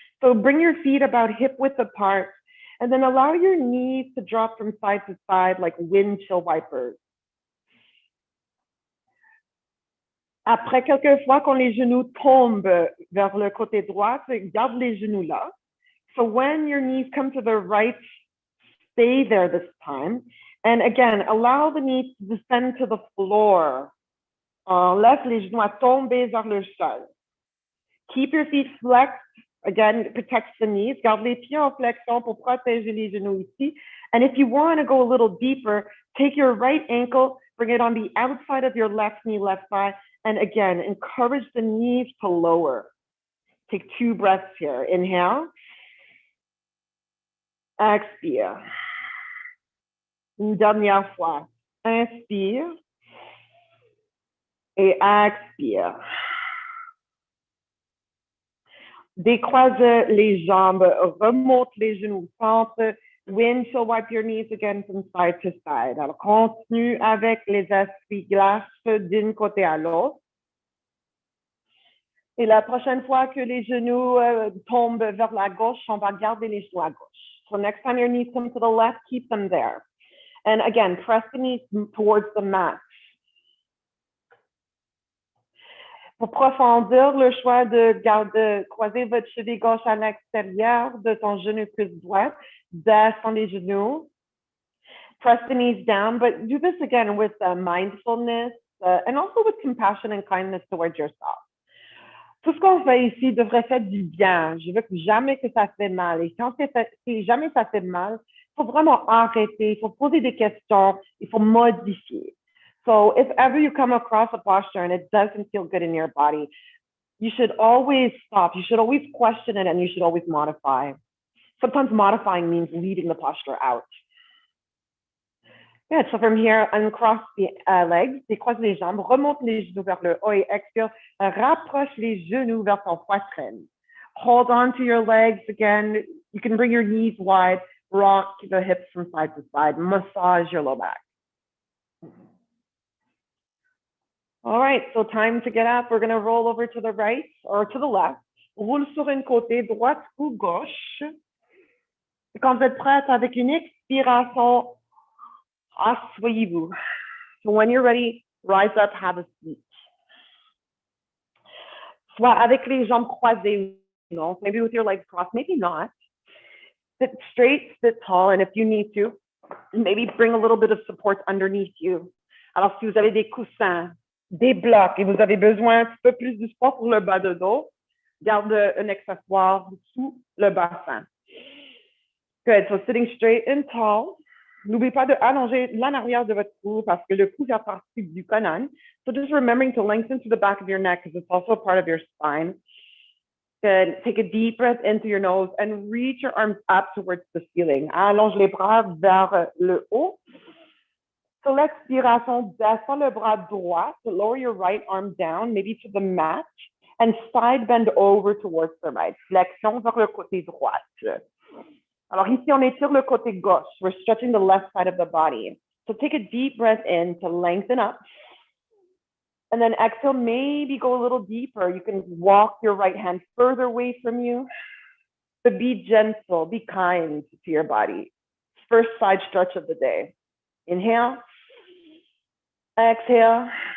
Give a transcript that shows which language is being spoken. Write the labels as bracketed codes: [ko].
[en] So bring your feet about hip width apart and then allow your knees to drop from side to side like windshield wipers. [fr] Après quelques fois, quand les genoux tombent vers le côté droit, garde les genoux là. [en] So when your knees come to the right, stay there this time. And again, allow the knees to descend to the floor. [fr] Laisse les genoux à tomber vers le sol. [en] Keep your feet flexed. Again, it protects the knees. [fr] Garde les pieds en flexion pour protéger les genoux ici. [en] And if you want to go a little deeper, take your right ankle, bring it on the outside of your left knee, left thigh. And again, encourage the knees to lower. Take 2 breaths here. Inhale. [fr] Expire. Une dernière fois. Inspire. Et expire. Décroise les jambes, remonte les genoux, centre, [en] windshield wipe your knees again from side to side. [fr] Alors, continue avec les essuie-glaces d'un côté à l'autre. Et la prochaine fois que les genoux tombent vers la gauche, on va garder les genoux à gauche. [en] So next time your knees come to the left, keep them there. And again, press the knees towards the mat. [fr] Pour profondir, le choix de croiser votre cheville gauche à l'extérieur de ton genou cuisse droite, descend les genoux. [en] Press the knees down, but do this again with mindfulness and also with compassion and kindness towards yourself. [fr] Tout ce qu'on fait ici devrait faire du bien. Je veux que jamais que ça fait mal. Et si jamais ça fait mal, il faut vraiment arrêter, il faut poser des questions, il faut modifier. [en] So if ever you come across a posture and it doesn't feel good in your body, you should always stop. You should always question it and you should always modify. Sometimes modifying means leaving the posture out. Good, so from here, uncross the legs, [fr] décroise les jambes, remonte les genoux vers le haut et expire, rapproche les genoux vers ton poitrine. [en] Hold on to your legs again. You can bring your knees wide, rock the hips from side to side, massage your low back. All right, so time to get up. We're going to roll over to the right or to the left. [fr] Roule sur une côté, droite ou gauche. Et quand vous êtes prête, avec une expiration, asseyez-vous. [en] So when you're ready, rise up, have a seat. [fr] Soit avec les jambes croisées, [en] maybe with your legs crossed, maybe not. Sit straight, sit tall, and if you need to, maybe bring a little bit of support underneath you. [fr] Alors, si vous avez des coussins, des blocs et vous avez besoin un petit peu plus du support pour le bas de dos, garde un accessoire sous le bassin. [en] Good. So sitting straight and tall. [fr] N'oubliez pas de allonger l'en arrière de votre cou parce que le cou fait partie du colonne. [en] So just remembering to lengthen to the back of your neck because it's also part of your spine. Good. Take a deep breath into your nose and reach your arms up towards the ceiling. [fr] Allonge les bras vers le haut. So l'expiration, descend le bras droit. [en] So lower your right arm down, maybe to the mat, and side bend over towards the right. [fr] Flexion vers le côté droit. Alors ici, on étire le côté gauche. [en] We're stretching the left side of the body. So take a deep breath in to lengthen up. And then exhale, maybe go a little deeper. You can walk your right hand further away from you. But be gentle, be kind to your body. First side stretch of the day. Inhale. Exhale.